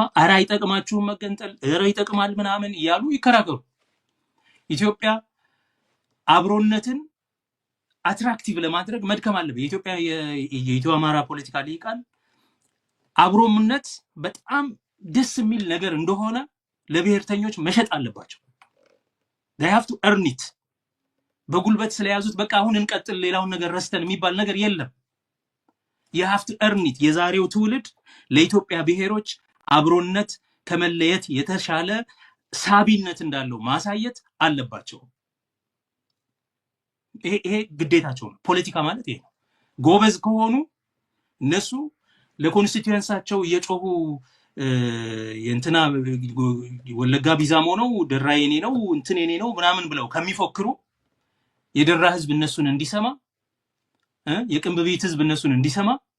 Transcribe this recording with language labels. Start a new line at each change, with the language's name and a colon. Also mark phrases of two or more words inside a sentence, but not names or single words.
Amharic: አራ ይጠቅማችሁ መገንጠል አራ ይጠቅማል ምናምን እያሉ ይከራከሩ። ኢትዮጵያ አብሮነትን አትራክቲቭ ለማድረግ መድከም አለበት። የኢትዮጵያ የኢትዮ አማራ ፖለቲካ ሊቃን አብሮነት በጣም ደስ የሚል ነገር እንደሆነ ለብሔርተኞች መሸጥ አለባቸው።
English: they have to earn it።
Amharic: በጉልበት ስለያዙት በቃ አሁን እንቀጥል ሌላውን ነገር ረስተን የሚባል ነገር የለም።
English: you have to earn it።
Amharic: የዛሬው ትውልድ ለኢትዮጵያ ብሔሮች አብሮነት ከመለየት የተሻለ ሳቢነት እንዳለው ማሳየት አለባቸው። ይሄ ግዴታቸው ነው። ፖለቲካ ማለት ይሄ ነው። ጎበዝ ከሆኑ እነሱ ለኮንስቲትዩንሳቸው እየጮሁ የእንትና ወለጋ ቢዛሞ ነው ደራ የኔ ነው እንትን የኔ ነው ምናምን ብለው ከሚፎክሩ የደራ ህዝብ እነሱን እንዲሰማ የቅንብቤት ህዝብ እነሱን እንዲሰማ